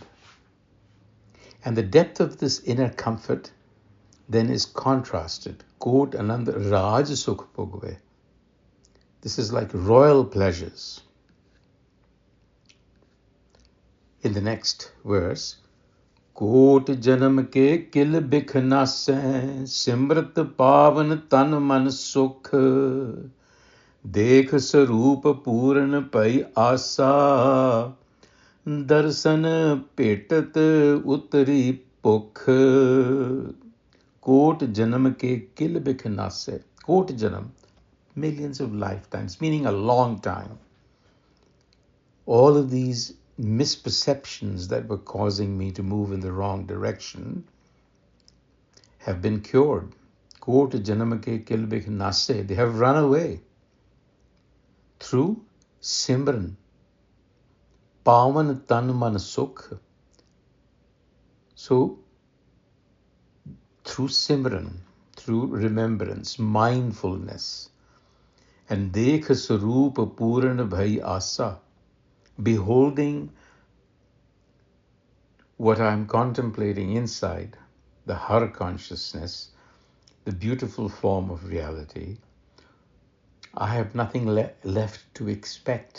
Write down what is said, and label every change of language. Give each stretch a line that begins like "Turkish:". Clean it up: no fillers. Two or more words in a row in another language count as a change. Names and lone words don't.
English: And the depth of this inner comfort then is contrasted.
Punjabi: ਕੋਟਿ ਅਨੰਦ ਰਾਜ ਸੁਖ ਭੁਗਵੈ.
English: This is like royal pleasures. In the next verse,
Punjabi: ਕੋਟਿ ਜਨਮ ਕੇ ਕਿਲ ਬਿਖ ਨਾਸਹਿ, ਸਿਮਰਤ ਪਾਵਨ ਤਨ ਮਨ ਸੁਖ ਦੇਖਿ ਸਰੂਪੁ ਪੂਰਨ ਭਈ ਆਸਾ, ਦਰਸਨਿ ਭੇਟਤ ਉਤਰੀ ਭੁਖ. ਕੋਟਿ ਜਨਮ ਕੇ ਕਿਲ ਬਿਖ ਨਾਸਹਿ. ਕੋਟਿ ਜਨਮ,
English: millions of lifetimes, meaning a long time. All of these misperceptions that were causing me to move in the wrong direction have been cured.
Punjabi: ਕੋਟਿ ਜਨਮ ਕੇ ਕਿਲ ਬਿਖ ਨਾਸਹਿ.
English: They have run away through Simran.
Punjabi: ਪਾਵਨ ਤਨ ਮਨ ਸੁਖ.
English: So, through Simran, through remembrance, mindfulness, and
Punjabi: ਦੇਖਿ ਸਰੂਪੁ ਪੂਰਨ ਭਈ ਆਸਾ,
English: beholding what I'm contemplating inside, the Har consciousness, the beautiful form of reality, I have nothing left to expect.